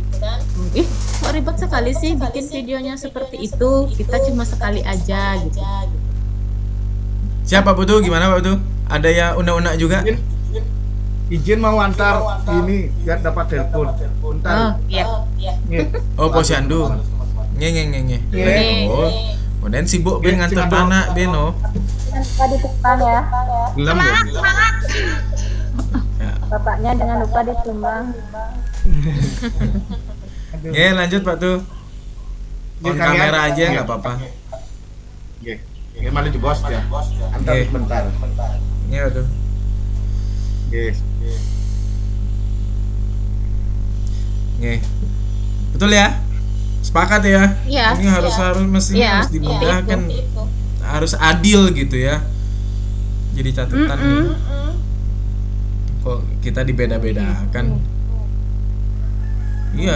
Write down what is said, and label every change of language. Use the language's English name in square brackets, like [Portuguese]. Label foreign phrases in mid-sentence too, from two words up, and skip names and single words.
[Indonesian] Ih, kok ribet sekali sih bikin videonya seperti itu. Kita cuma sekali aja gitu. Siapa Putu? Gimana Pak Putu? Ada ya undang-undang juga? izin mau antar ini biar dapat telepon. Bentar. Iya. Nggih. Oh, posyandu. Nge. Nge. Oh. Kemudian sibuk ben nganter Sibuk. anak ben oh. Lupa ditimbang ya. Belum ya? Ya. Bapaknya jangan lupa ditimbang. Nge, lanjut Pak tuh. On Nge, kalian. kamera aja Nge. nggak apa-apa. Nggih. Nggih malu di bos ya. Antar Nggih. sebentar. Nge tuh. Nggih. Nge. Betul ya? Sepakat ya? Iya. Ini harus mestinya Iya. harus dimudahkan. Itu. Harus adil gitu ya. Jadi catatan nih. Kok kita dibeda-bedakan? Iya.